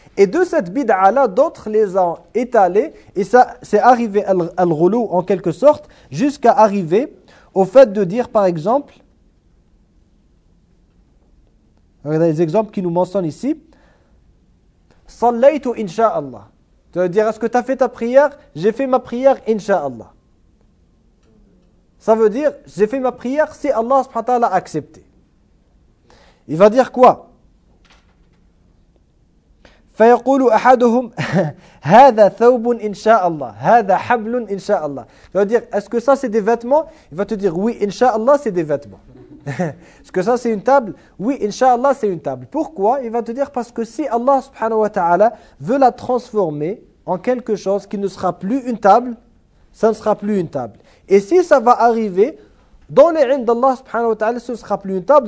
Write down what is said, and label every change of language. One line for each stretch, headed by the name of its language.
French: Et de cette bid'a-là, d'autres les ont étalés, et ça c'est arrivé al-ghulu en quelque sorte, jusqu'à arriver au fait de dire par exemple, regardez les exemples qui nous mentionnent ici,
Arabic: sallaytu insha'Allah.
French: Tu veux dire, est-ce que tu as fait ta prière ? J'ai fait ma prière insha'Allah. Ça veut dire, j'ai fait ma prière si Allah
Arabic: subhanahu wa ta'ala
French: a accepté. Il va dire quoi ?
Arabic: فَيَقُولُ أَحَدُهُمْ هَذَا ثَوْبٌ إِنْشَاءَ اللَّهِ
French: هَذَا حَبْلٌ إِنْشَاءَ اللَّهِ Il va dire, est-ce que ça c'est des vêtements ? Il va te dire, oui, insha'Allah c'est des vêtements. Est-ce que ça c'est une table ? Oui, insha'Allah c'est une table. Pourquoi ? Il va te dire, parce que si Allah
Arabic: subhanahu wa ta'ala
French: veut la transformer en quelque chose qui ne sera plus une table, ça ne sera plus une table. Et si ça va arriver, dans les indes d'Allah
Arabic: subhanahu wa ta'ala,
French: ce ne sera plus une table.